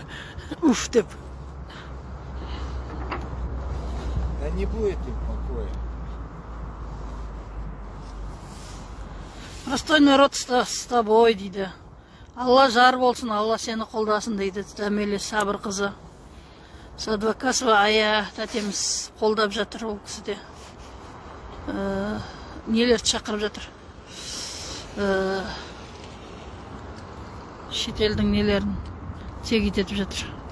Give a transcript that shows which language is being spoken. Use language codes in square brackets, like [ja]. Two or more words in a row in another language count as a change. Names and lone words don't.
[kk] Уф деп. [ru] Да не будет им покоя. Простой народ с тобой дейді. [kk] Алла жар болсын, Алла сені қолдасын дейді. Дәмелі Сабыр қызы. Садвакасова Ая тәтеміз қолдап жатыр ол кісіде. Нелерді шақырып жатыр. Шетелдің нелерін тегит етіп жатыр.